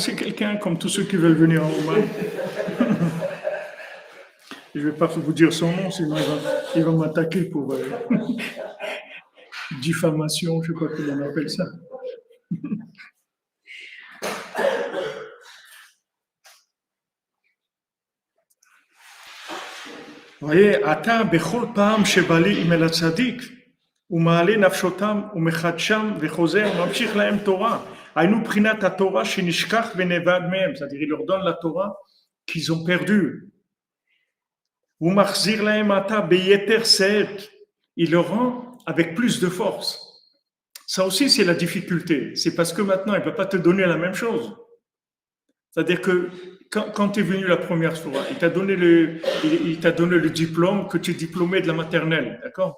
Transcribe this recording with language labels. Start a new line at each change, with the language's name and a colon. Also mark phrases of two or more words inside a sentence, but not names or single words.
French: C'est quelqu'un comme tous ceux qui veulent venir en Oman. Je ne vais pas vous dire son nom, sinon il va m'attaquer pour diffamation, je ne sais pas comment on appelle ça. Vous voyez,
Hebrew: עתה בכל פעם שבא לי עם אל צדיק, ומעלה נפשותם ומחדשם וחוזר וממשיך להם תורה. היינו בחינת התורה שנשכח ונאבד מהם,
French: c'est-à-dire il leur donne la Torah qu'ils ont perdue.
Hebrew: ומחזיר להם עתה ביתר שאת,
French: il le rend avec plus de force. Ça aussi c'est la difficulté, c'est parce que maintenant il ne va pas te donner la même chose. C'est-à-dire que quand tu es venu la première fois, il t'a donné le diplôme que tu es diplômé de la maternelle, d'accord?